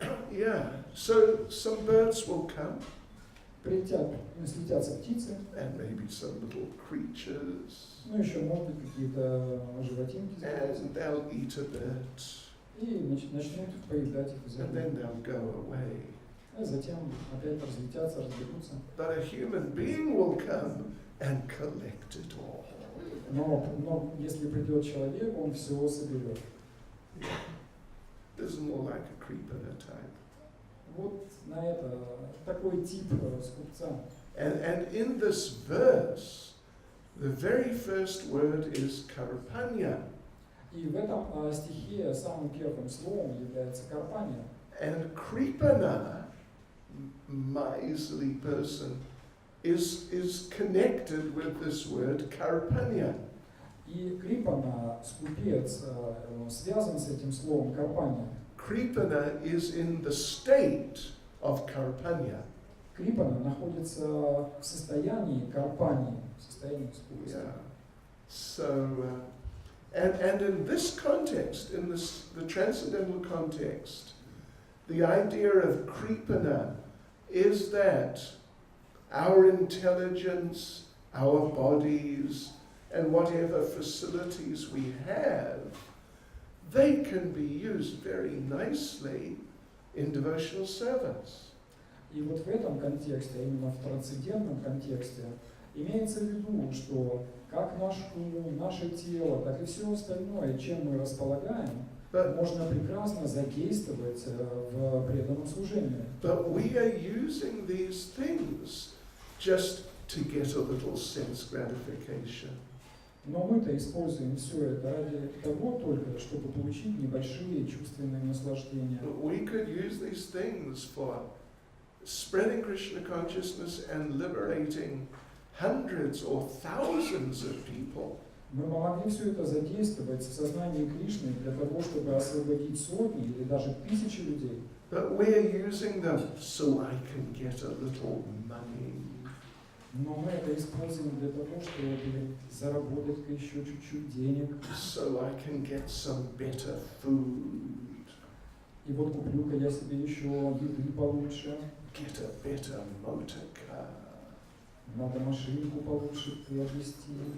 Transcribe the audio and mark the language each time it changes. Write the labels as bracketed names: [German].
[English] Yeah, so some birds will come. [Russian] Слетятся птицы, [English] And maybe some little creatures. [Russian] ну еще, может быть, какие-то животинки, [English] And they'll eat a bit. [Russian] и начнут поедать их [English] And [Russian] зерно. [English] then they'll go away. [Russian] А затем опять разлетятся, разбегутся. [English] But a human being will come and collect it all. [Russian] Но если придет человек, он все соберет. [English] This is more like a creeper type. [Russian] Вот на это такой тип скупца. [English] And in this verse, the very first word is karpanya. [Russian] И в этом стихе самым первым словом является карпания. [English] And kripana, miserly person, is connected with this word karpanya. [Russian] И крипана, скупец, связан с этим словом карпания. [English] Kripana is in the state of karpanya. [Russian] Крипана находится в состоянии карпании, в состоянии скупости. [English] Yeah. So, and in this context, in the transcendental context, the idea of kripana is that our intelligence, our bodies, and whatever facilities we have, they can be used very nicely in devotional service. [Russian] И вот в этом контексте, а именно в трансцендентном контексте, имеется в виду, что как наш ум, наше тело, так и все остальное, чем мы располагаем, можно прекрасно задействовать в преданном служении. [English] But we are using these things just to get a little sense gratification. [Russian] Но мы-то используем все это ради того только, чтобы получить небольшие чувственные наслаждения. [English] We could use these things for spreading Krishna consciousness and liberating hundreds or thousands of people. [Russian] Мы могли все это задействовать в сознании Кришны для того, чтобы освободить сотни или даже тысячи людей. [English] But we're using them so I can get a little money. [Russian] Но мы это используем для того, чтобы заработать еще чуть-чуть денег. [English] So I can get some better food. [Russian] И вот куплю-ка я себе еще еды получше. [English] Get a better motor car. [Russian] Надо машинку получше приобрести.